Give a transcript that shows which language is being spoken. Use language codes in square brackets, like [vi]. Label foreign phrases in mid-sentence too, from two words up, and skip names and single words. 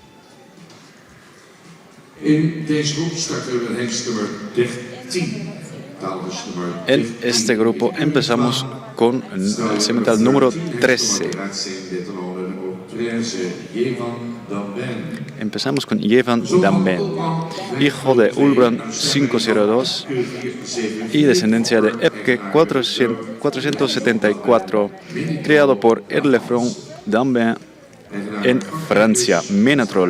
[nl] In deze groep starten we met hengst nummer 13. [es] En este grupo empezamos con el cemental número 13. Empezamos con Jevan Damben, hijo de Ulbrand 502 y descendencia de Epke 474, criado por Erlefron Damben en Francia, Ménetrol.